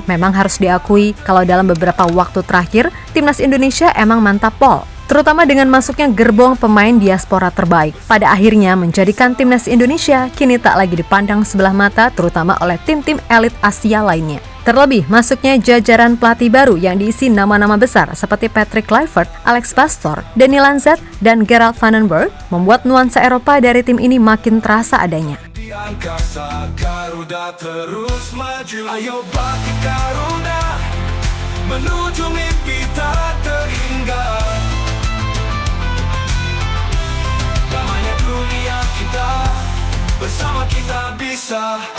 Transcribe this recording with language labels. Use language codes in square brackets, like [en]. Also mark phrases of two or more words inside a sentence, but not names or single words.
[id] Memang harus diakui kalau dalam beberapa waktu terakhir, timnas Indonesia emang mantap pol. Terutama dengan masuknya gerbong pemain diaspora terbaik. Pada akhirnya menjadikan timnas Indonesia kini tak lagi dipandang sebelah mata terutama oleh tim-tim elit Asia lainnya. Terlebih, masuknya jajaran pelatih baru yang diisi nama-nama besar seperti Patrick Kluivert, Alex Pastoor, Danny Lanzet, dan Gerard van den Berg membuat nuansa Eropa dari tim ini makin terasa adanya. Di angkasa, Garuda terus maju. Ayo bagi Garuda, menuju mimpi tak terhingga. Damainya dunia kita, bersama kita bisa.